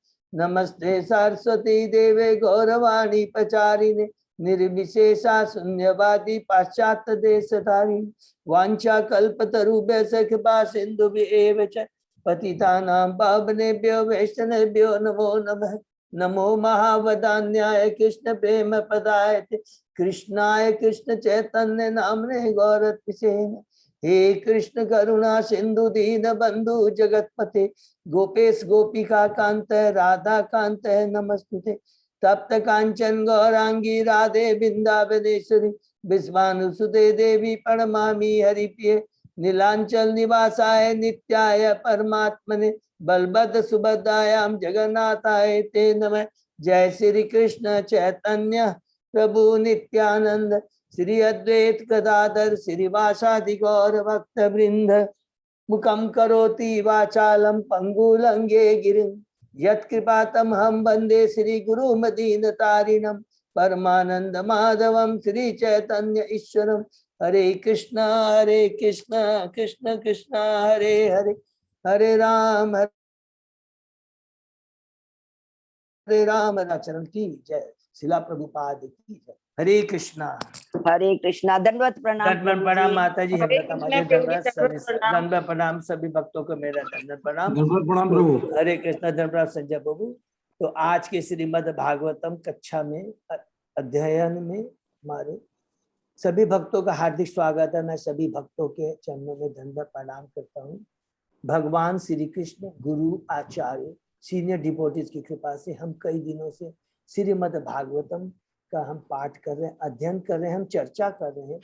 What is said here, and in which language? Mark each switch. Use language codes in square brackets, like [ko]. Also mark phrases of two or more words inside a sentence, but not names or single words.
[sa] नमस्ते सरस्वती देवे गौरवाणी प्रचारिणे निर्विशेषा शून्यवादी पाश्चात्य देशधारी वांछा कल्पतरुभ्यश्च कृपा सिन्धुभ्येव च पतितानां पावनेभ्यो वैष्णवेभ्यो नमो नमः। नमो महावदान्याय कृष्ण प्रेम पदाय कृष्णाय कृष्ण चैतन्य नामने गौरतिसे। हे कृष्ण करुणा सिंधु दीन बंधु जगतपते गोपेश गोपिका कांत राधा कांत नमस्तुते। तप्त कांचन गौरांगी राधे वृंदावनेश्वरी विश्वानुसुते देवी प्रणमामि हरिप्रिये। नीलांचल निवासाय नित्याय परमात्मने बलभद्र सुभद्रायां जगन्नाथाय ते नमः। जय श्री कृष्ण चैतन्य प्रभु नित्यानंद श्री अद्वैत गदाधर श्रीवासादि गौर भक्त वृंद मुखम करोति वाचालम पंगुलंगे गिरिं यत्कृपातम हम वंदे श्री गुरु मदीन तारिणम परमानंद माधवम श्री चैतन्य ईश्वरम। हरे कृष्ण कृष्ण कृष्ण हरे हरे हरे राम [hi] चरण की जय। शिला प्रभुपाद की जय। हरे कृष्णा। हरे कृष्णा। दंडवत प्रणाम। दंडवत प्रणाम माता जी। हरे हेमलता कृष्णा माता प्रभु जी, दंडवत प्रणाम सभी भक्तों को मेरा दंडवत प्रणाम। प्रभु। हरे कृष्णा। दंडवत प्रणाम संजय प्रभु। तो आज के श्रीमद् भागवतम कक्षा में अध्ययन में हमारे सभी भक्तों का हार्दिक स्वागत है। मैं सभी भक्तों के चरणों में दंडवत प्रणाम करता हूँ। भगवान श्री कृष्ण गुरु आचार्य [en] senior devotees [hi] की कृपा से हम कई दिनों से श्रीमद् भागवतम का हम पाठ कर रहे हैं, अध्ययन कर रहे हैं, हम चर्चा कर रहे हैं।